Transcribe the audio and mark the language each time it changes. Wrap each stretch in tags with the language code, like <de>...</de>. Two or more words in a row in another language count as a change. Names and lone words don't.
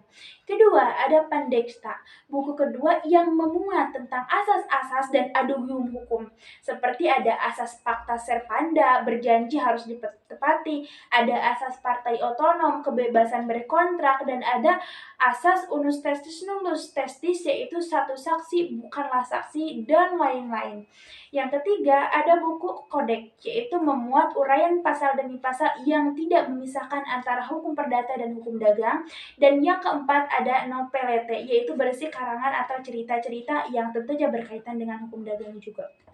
<id>Kedua, ada Pandexta, buku kedua yang memuat tentang asas-asas dan adugium hukum. Seperti ada asas</id> <la>Pacta Serpanda,</la> <id>berjanji harus ditepati, ada asas partai otonom, kebebasan berkontrak, dan ada asas</id> <la>unus testis nullus testis,</la> <id>yaitu satu saksi bukanlah saksi, dan lain-lain. Yang ketiga, ada buku Kodek, yaitu memuat uraian pasal demi pasal yang tidak memisahkan antara hukum perdata dan hukum dagang. Dan yang keempat, ada Nopelete, yaitu berisi karangan atau cerita-cerita yang tentunya berkaitan dengan hukum dagang juga.</id>